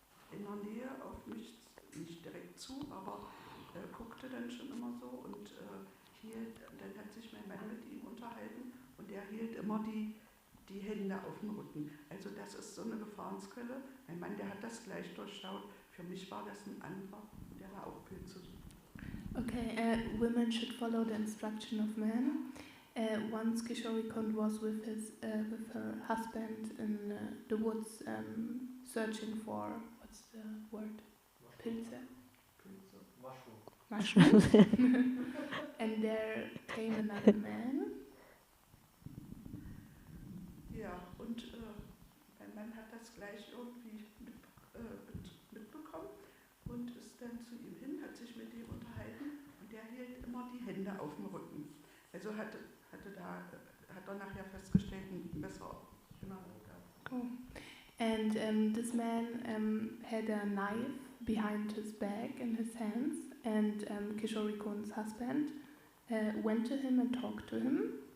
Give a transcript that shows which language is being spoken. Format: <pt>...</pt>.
<de>in der Nähe auf mich, nicht direkt zu, aber guckte dann schon immer so und dann hat sich mein Mann mit ihm unterhalten und er hielt immer die Hände auf dem Rücken. Also das ist so eine Gefahrensquelle. Mein Mann, der hat das gleich durchschaut. Für mich war das ein anderer, der war auch Pilze sucht.</de> <en>Okay, women should follow the instruction of men. Once Kishori Kund was with her husband in the woods, searching for, what's the word? Pilze. Mushrooms. And there came another man.</en> <de>Ja, und mein Mann hat das gleich irgendwie mitbekommen und ist dann zu ihm hin, hat sich mit ihm unterhalten und der hielt immer die Hände auf dem Rücken. Also hat er nachher festgestellt, ein besserer Erinnerung gehabt.</de> <en>Oh. And this man had a knife behind his back in his hands, and Kishori Kund's husband went to him and talked to him.</en>